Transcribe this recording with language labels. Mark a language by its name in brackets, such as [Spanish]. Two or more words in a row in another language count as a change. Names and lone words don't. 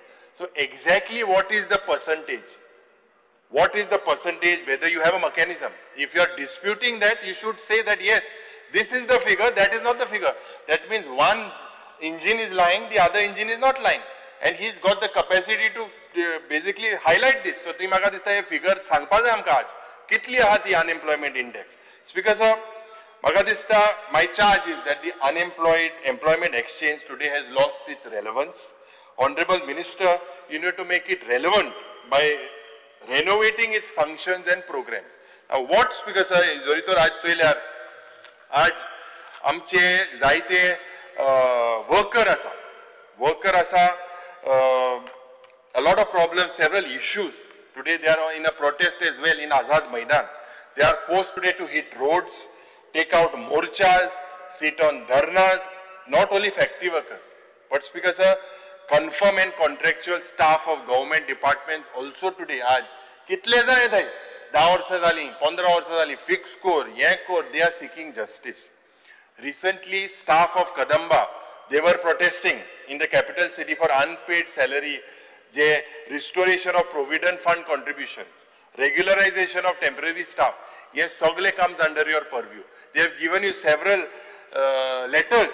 [English] So exactly what is the percentage? What is the percentage, whether you have a mechanism? If you are disputing that, you should say that yes, this is the figure, that is not the figure. That means one engine is lying, the other engine is not lying. And he's got the capacity to basically highlight this. So, [Konkani] ती म्हाका दिसता हे figure सांगपा जाय आमकां आज. कितली आहा ती [English] unemployment index? Speaker sir, [Konkani] म्हाका दिसता [English] my charge is that the employment exchange today has lost its relevance. Honorable Minister, you need to make it relevant by renovating its functions and programs. Now what Speaker sir, [Konkani] जरी तर आज चोयल्यार आज आमचे जायते worker आसा, [English] a lot of problems, several issues. Today they are in a protest as well in Azad Maidan. They are forced today to hit roads, take out morchas, sit on dharnas, not only factory workers, but Speaker sir, confirm and contractual staff of government departments also today, [Konkani] आज कितले जाय थंय 10 वर्सां जालीं, 15 वर्सां जालीं, [English] fix core, they are seeking justice. Recently, staff of Kadamba, they were protesting in the capital city for unpaid salary, restoration of provident fund contributions, regularization of temporary staff. Yes, Sogle comes under your purview. They have given you several letters.